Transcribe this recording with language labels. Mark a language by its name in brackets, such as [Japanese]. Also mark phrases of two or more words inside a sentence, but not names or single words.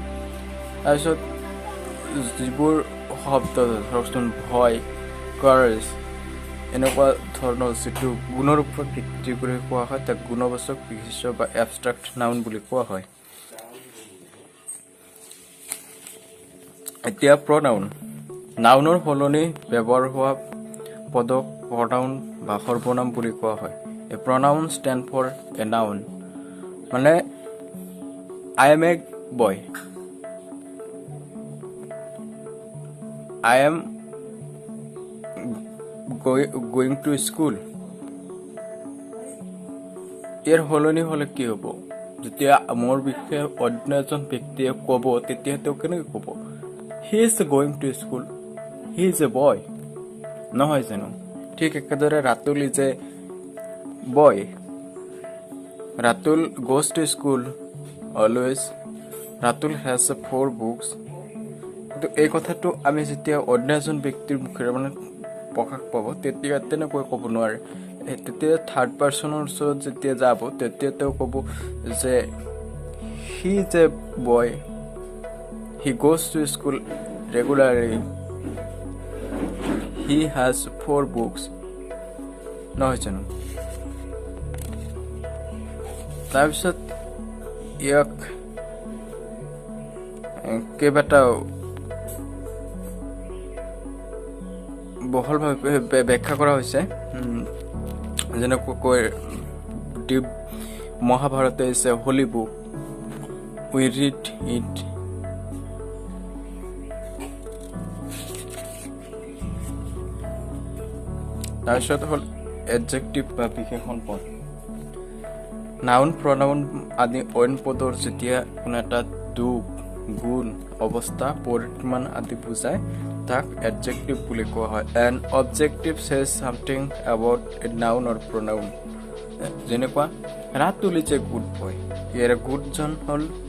[Assamese] তাৰপিছত যিবোৰ শব্দ ধৰকচোন ভয়, কাৰেজ এনেকুৱা ধৰণৰ যিটো গুণৰ ওপৰত ভিত্তি কৰি কোৱা হয় তাক গুণবাচক বিশেষ্য বা [English] abstract noun [Assamese] বুলি কোৱা হয়। এতিয়া প্ৰনাউন, নাউনৰ সলনি ব্যৱহাৰ হোৱা পদক প্ৰনাউন বা সৰ্বনাম বুলি কোৱা হয়। [English] a pronoun stand for a noun, মানে I am a boy, I am going to school। [Assamese] ইয়াৰ সলনি হ'লে কি হ'ব? যেতিয়া মোৰ বিষয়ে অন্য এজন ব্যক্তিয়ে ক'ব তেতিয়া তেওঁ কেনেকৈ ক'ব? [English] He is going to school, he is a boy, [Assamese] নহয় জানো? ঠিক একেদৰে [English] ৰাতুল is a boy, ৰাতুল goes to school always, ৰাতুল has 4 books। [Assamese] কিন্তু এই কথাটো আমি যেতিয়া অন্য এজন ব্যক্তিৰ মুখেৰে মানে প্ৰকাশ পাব তেতিয়া তেনেকৈ ক'ব নোৱাৰে। তেতিয়া [English] third personৰ [Assamese] ওচৰত যেতিয়া যাব তেতিয়া তেওঁ ক'ব যে [English] he is a boy, he goes to school regularly, he has 4 books, [Assamese] নহয় জানো? তাৰপিছত ইয়াক কেইবাটাও বহলভাৱে ব্যাখ্যা কৰা হৈছে। [English] যেনেকৈ Mahabharata is a holy book, we read it. [Assamese] তাৰপিছত হ'ল এডজেক্টিভ বা বিশেষণ পদ। নাউন প্ৰনাউন আদি অইন পদৰ যেতিয়া কোনো এটা দুখ, গুণ, অৱস্থা, পৰিমাণ আদি বুজায় তাক এডজেক্টিভ বুলি কোৱা হয় [English] an objective says something about a noun or pronoun [Assamese] যেনেকুৱা [English] Ratul is a good boy [Assamese] ইয়াৰ গুডজন হ'ল